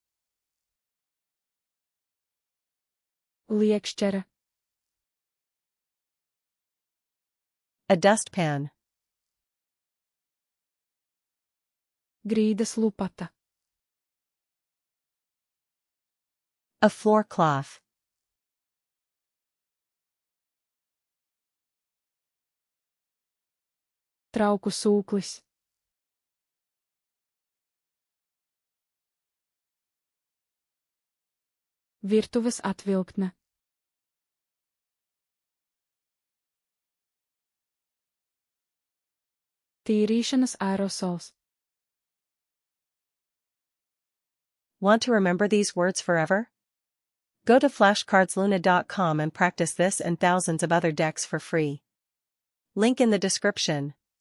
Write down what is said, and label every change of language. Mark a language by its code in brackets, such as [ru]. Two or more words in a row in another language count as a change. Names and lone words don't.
[lv] Liekšķere. [en] A dustpan. [lv] Grīdas lupata. [en] A floor cloth. [lv] Trauku sūklis. Virtuves atvilktne. Tīrīšanas aerosols. [en] Want to remember these words forever? Go to flashcardsluna.com and practice this and thousands of other decks for free. Link in the description.